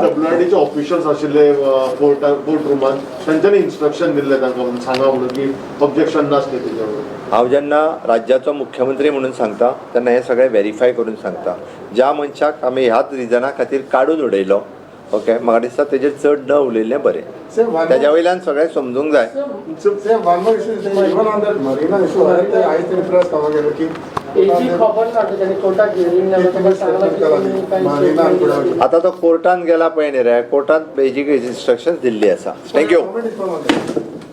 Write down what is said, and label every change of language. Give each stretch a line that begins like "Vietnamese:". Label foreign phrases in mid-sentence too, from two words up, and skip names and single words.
Konkani: WRDचे ऑफिशियल्स आशिल्ले कोर्ट रुमान तांच्यांनी इन्स्ट्रक्शन दिल्लें तांकां सांगा म्हणून की ऑब्जेक्शन नासलें तेजेवर. हांव जेन्ना राज्याचो मुख्यमंत्री म्हणून सांगता तेन्ना हें सगळें व्हेरीफाय करून सांगता. ज्या मनशाक आमी ह्याच रिजना खातीर काडून उडयलो, ओके, म्हाका दिसता तेजेर चड न उलयल्लें बरें. तेज्या वयल्यान सगळें समजूंक जाय.
English: Sir, one more issue is that even on that Marina issue, I think press cover
Marathi: केलं की
Konkani: आता तो कोर्टान गेला पळय न्ही रे, कोर्टान
English: basic instructions
Konkani: दिल्ली आसा. थँक्यू.